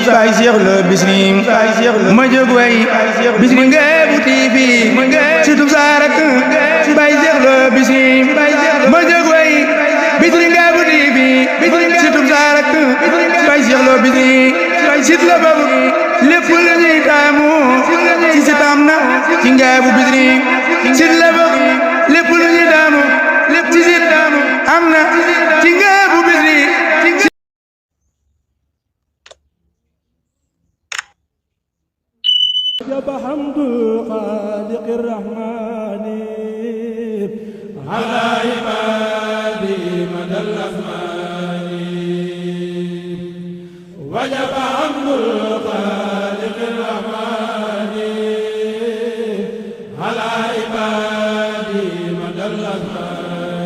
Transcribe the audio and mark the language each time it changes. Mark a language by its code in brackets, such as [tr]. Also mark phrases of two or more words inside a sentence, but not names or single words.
[wo] Baay Cheikh la Bichri ma jóg way Bichri Ngabou TV surtout sa rak Baay Cheikh la Bichri ma jóg way Bichri Ngabou TV surtout sa rak Baay Cheikh la Bichri sit la babu lépp lu ñuy taamu ci sitam na ci Ngabou Bichri sit la babu lépp lu ñuy taamu ci sitam am na ci Ngabou Bichri. [ar] وجب حمد خالق الرحمن على عباده مدى الأزمان وجب حمد خالق الرحمن على عباده مدى الأزمان.